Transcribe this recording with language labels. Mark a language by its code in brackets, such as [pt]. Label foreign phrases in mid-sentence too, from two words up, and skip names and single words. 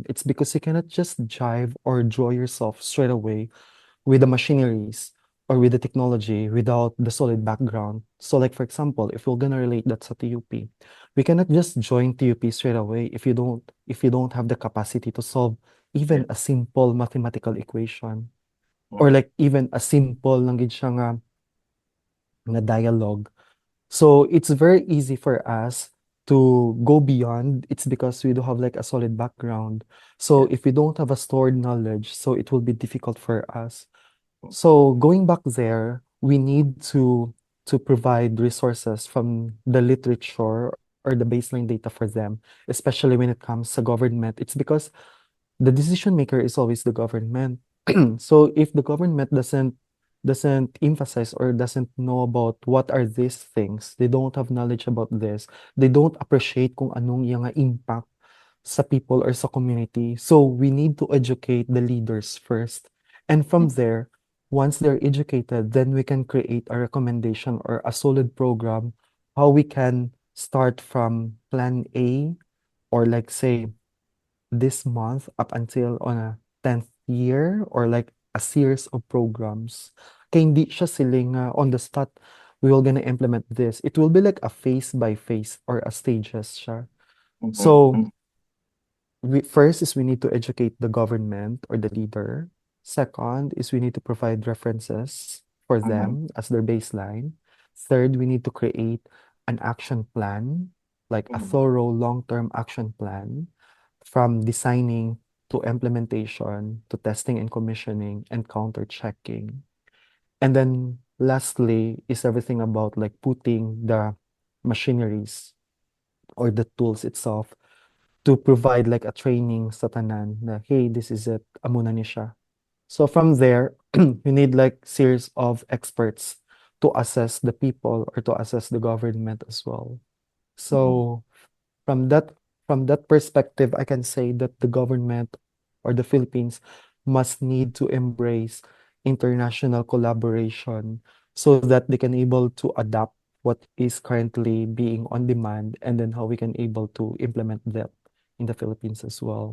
[en] It's because you cannot just jive or draw yourself straight away with the machineries or with the technology without the solid background. So like for example, if we're gonna relate that to TUP, we cannot just join TUP straight away if you don't have the capacity to solve even Yeah. a simple mathematical equation, or Mm, like even a simple [hil] lang gid siya nga [en] dialogue. So it's very easy for us to go beyond. It's because we do have like a solid background. So yeah. if we don't have a stored knowledge, so it will be difficult for us. So going back there, we need to provide resources from the literature or the baseline data for them, especially when it comes to government. It's because the decision maker is always the government. So if the government doesn't emphasize or doesn't know about what are these things, they don't have knowledge about this, they don't appreciate [tl] kung anong yung nga [en] impact sa people or sa community. So we need to educate the leaders first. And from there, once they're educated, then we can create a recommendation or a solid program how we can start from plan A, or like say this month up until on a 10th year, or like a series of programs. [hil] Kaya hindi siya siling [en] on the spot, we will gonna implement this. It will be like a phase by phase or a stages siya. Mhm, So mhm, first is we need to educate the government or the leader. Second is we need to provide references for mhm, them as their baseline. Third, we need to create an action plan, like a mhm, thorough long-term action plan, from designing to implementation to testing and commissioning and counter-checking. And then lastly is everything about like putting the machineries or the tools itself to provide like a training [hil] sa tanan na, [en] hey, this is it, [hil] amo na ni siya. [en] So from there, you need like series of experts to assess the people or to assess the government as well. mhm. So from that from that perspective, I can say that the government or the Philippines must need to embrace international collaboration so that they can able to adapt what is currently being on demand, and then how we can able to implement that in the Philippines as well.